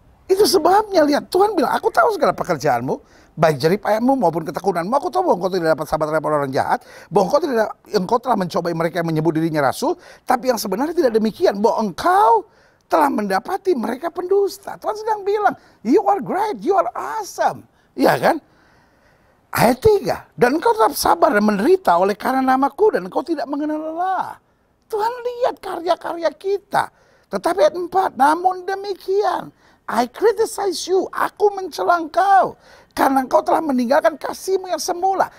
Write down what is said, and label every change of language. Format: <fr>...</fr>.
<id>Itu sebabnya, lihat, Tuhan bilang, aku tahu segala pekerjaanmu, baik jerih payahmu maupun ketekunanmu. Aku tahu bahwa engkau tidak dapat sahabat terhadap orang jahat, bahwa engkau telah mencobai mereka yang menyebut dirinya rasul, tapi yang sebenarnya tidak demikian, bahwa engkau telah mendapati mereka pendusta. Tuhan sedang bilang,</id> <en>you are great, you are awesome.</en> <id>Iya kan? Ayat 3, dan engkau tetap sabar dan menderita oleh karena namaku, dan engkau tidak mengenal lelah. Tuhan lihat karya-karya kita. Tetapi ayat 4, namun demikian,</id> <en>I criticize you,</en> <id>aku mencela engkau, karena engkau telah meninggalkan kasihmu yang semula.</id>